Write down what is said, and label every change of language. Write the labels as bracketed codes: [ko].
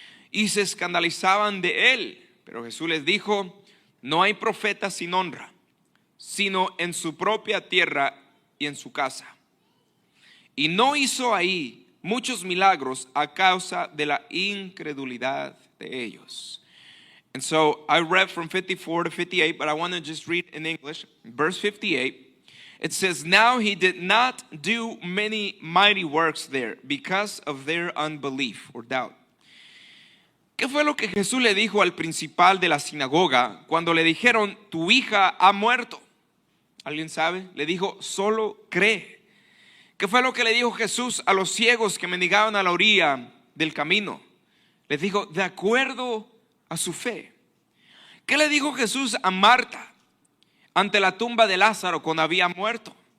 [es] Y se escandalizaban de él. Pero Jesús les dijo, no hay profeta sin honra, sino en su propia tierra y en su casa. Y no hizo ahí muchos milagros a causa de la incredulidad de ellos. [en] And so I read from 54 to 58, but I want to just read in English. Verse 58. It says, now he did not do many mighty works there because of their unbelief or doubt. [es] ¿Qué fue lo que Jesús le dijo al principal de la sinagoga cuando le dijeron, tu hija ha muerto? ¿Alguien sabe? Le dijo, solo cree. ¿Qué fue lo que le dijo Jesús a los ciegos que mendigaban a la orilla del camino? Les dijo, de acuerdo a su fe. ¿Qué le dijo Jesús a Marta ante la tumba de Lázaro cuando había muerto?